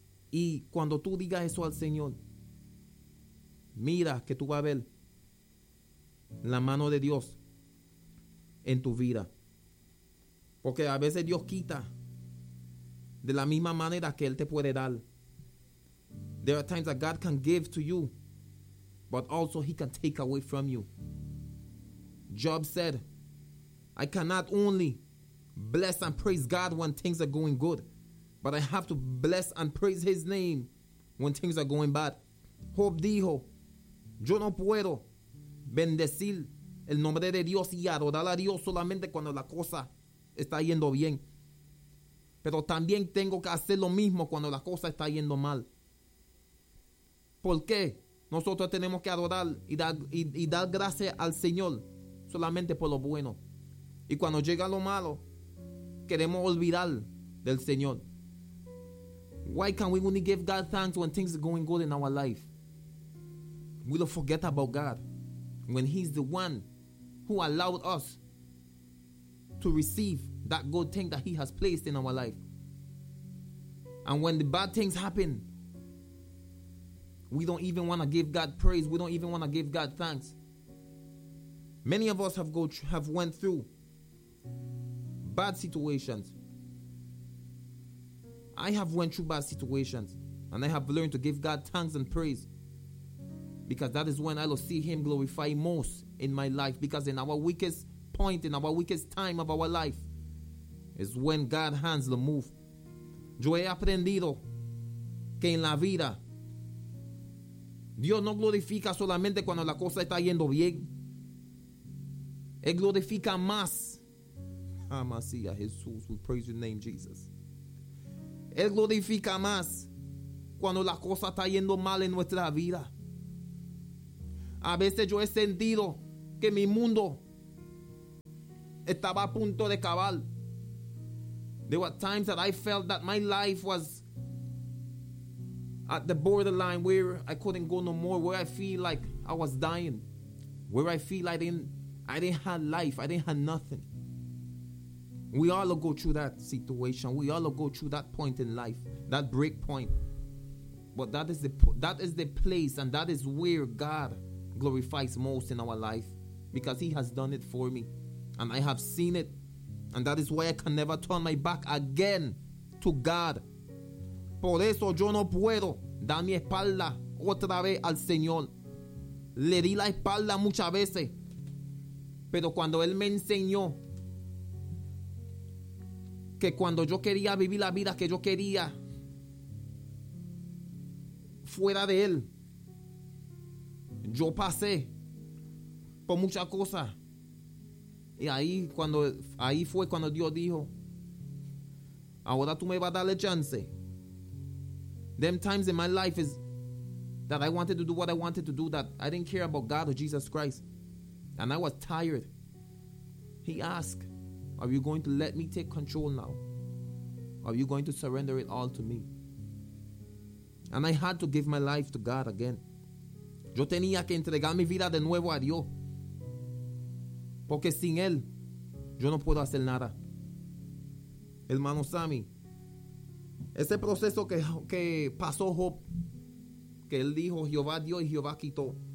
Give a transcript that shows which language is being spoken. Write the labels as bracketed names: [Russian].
[Spanish] Y cuando tú digas eso al Señor, mira que tú vas a ver la mano de Dios en tu vida. Porque a veces Dios quita de la misma manera que Él te puede dar. [English] There are times that God can give to you, but also He can take away from you. Job said, I cannot only bless and praise God when things are going good, but I have to bless and praise His name when things are going bad. [Spanish] Job dijo, yo no puedo bendecir el nombre de Dios y adorar a Dios solamente cuando la cosa está yendo bien. Pero también tengo que hacer lo mismo cuando la cosa está yendo mal. ¿Por qué nosotros tenemos que adorar y dar gracias al Señor solamente por lo bueno? Y cuando llega lo malo, queremos olvidar del Señor. [English] Why can we only give God thanks when things are going good in our life? We don't forget about God when He's the one who allowed us to receive that good thing that He has placed in our life. And when the bad things happen, we don't even want to give God praise. We don't even want to give God thanks. Many of us have went through bad situations. I have went through bad situations, and I have learned to give God thanks and praise, because that is when I will see Him glorify most in my life. Because in our weakest point, in our weakest time of our life, is when God's hands will move. [Spanish] Yo he aprendido que en la vida Dios no glorifica solamente cuando la cosa está yendo bien. Él glorifica más. Amasía, Jesús, [English] we praise your name, Jesus. [Spanish] Él glorifica más cuando la cosa está yendo mal en nuestra vida. A veces yo he sentido que mi mundo estaba a punto de acabar. [English] There were times that I felt that my life was at the borderline where I couldn't go no more, where I feel like I was dying, where I feel like I didn't have life, I didn't have nothing. We all go through that situation. We all go through that point in life, that break point. But that is the place, and that is where God glorifies most in our life, because he has done it for me and I have seen it. And that is why I can never turn my back again to God. [Spanish] Por eso yo no puedo dar mi espalda otra vez al Señor. Le di la espalda muchas veces. Pero cuando Él me enseñó que cuando yo quería vivir la vida que yo quería fuera de Él, yo pasé por muchas cosas. Y ahí fue cuando Dios dijo, ahora tú me vas a dar la chance. [English] Them times in my life is that I wanted to do what I wanted to do, that I didn't care about God or Jesus Christ, and I was tired. He asked, are you going to let me take control now? Are you going to surrender it all to me? And I had to give my life to God again. [Spanish] Yo tenía que entregar mi vida de nuevo a Dios. Porque sin Él, yo no puedo hacer nada. Hermano Sammy, ese proceso que pasó Job, que él dijo, Jehová dio y Jehová quitó.